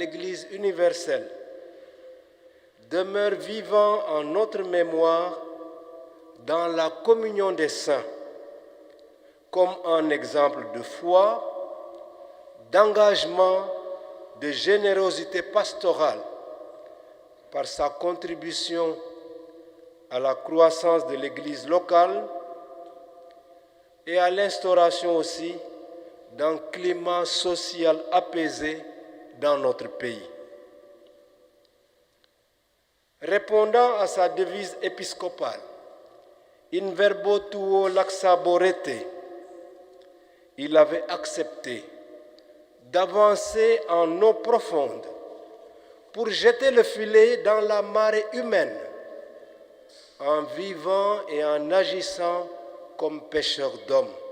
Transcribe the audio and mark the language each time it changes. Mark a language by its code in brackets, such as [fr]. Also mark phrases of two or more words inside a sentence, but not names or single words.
[fr] l'Église universelle demeure vivant en notre mémoire dans la communion des saints, comme un exemple de foi, d'engagement, de générosité pastorale, par sa contribution à la croissance de l'Église locale et à l'instauration aussi d'un climat social apaisé dans notre pays. Répondant à sa devise épiscopale, [la] In verbo tuo laxaborete, [fr] il avait accepté d'avancer en eau profonde pour jeter le filet dans la marée humaine, en vivant et en agissant comme pêcheurs d'hommes.